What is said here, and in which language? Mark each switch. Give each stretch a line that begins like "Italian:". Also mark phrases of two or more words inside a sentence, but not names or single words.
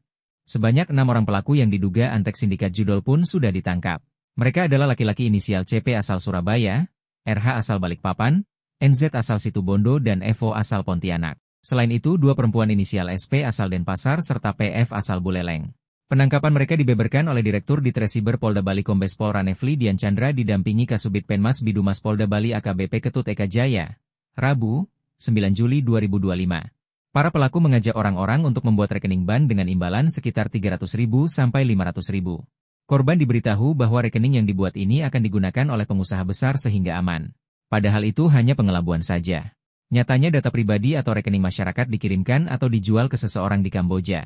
Indonesian: Sebanyak 6 orang pelaku yang diduga antek sindikat judol pun sudah ditangkap. Mereka adalah laki-laki inisial CP asal Surabaya, RH asal Balikpapan, NZ asal Situbondo dan Evo asal Pontianak. Selain itu, 2 perempuan inisial SP asal Denpasar serta PF asal Buleleng. Penangkapan mereka dibeberkan oleh Direktur Ditresiber Polda Bali Kombes Pol Ranefli Dian Chandra didampingi Kasubit Penmas Bidumas Polda Bali AKBP Ketut Eka Jaya, Rabu, 9 Juli 2025. Para pelaku mengajak orang-orang untuk membuat rekening bank dengan imbalan sekitar 300.000 sampai 500.000. Korban diberitahu bahwa rekening yang dibuat ini akan digunakan oleh pengusaha besar sehingga aman. Padahal itu hanya pengelabuan saja. Nyatanya data pribadi atau rekening masyarakat dikirimkan atau dijual ke seseorang di Kamboja.